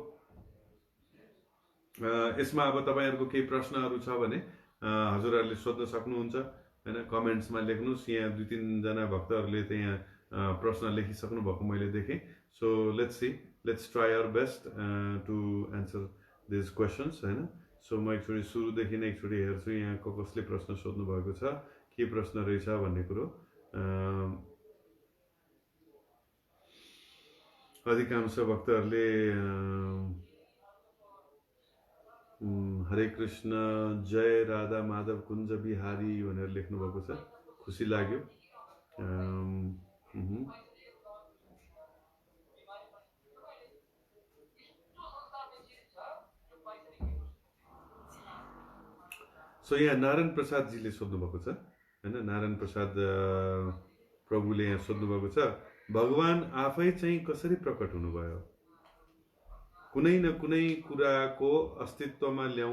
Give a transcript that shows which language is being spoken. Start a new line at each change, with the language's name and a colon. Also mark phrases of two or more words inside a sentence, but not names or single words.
Nepali: यसमा अब तपाईहरुको केही प्रश्नहरू छ भने हजुरहरूले सोध्न सक्नुहुन्छ हैन कमेन्ट्समा लेख्नुस् यहाँ 2-3 जना भक्तहरूले चाहिँ यहाँ प्रश्न लेखिसक्नु भएको मैले देखेँ
English: so let's try our best to answer this questions
Nepali: हैन सो म एकचोटि सुरुदेखि नै एकचोटि हेर्छु यहाँ कसले प्रश्न सोध्नु भएको छ के प्रश्न रहेछ भन्ने कुरो अधिकांश भक्तहरूले हरे कृष्ण जय राधा माधव कुञ्ज बिहारी भनेर लेख्नु भएको छ खुसी लाग्यो सो यहाँ नारायण प्रसाद जीले सोध्नु भएको छ हैन नारायण प्रसाद प्रभुले यहाँ सोध्नु भएको छ भगवान आफै चाहिँ कसरी प्रकट हुनुभयो कुनै न कुनै कुराको अस्तित्वमा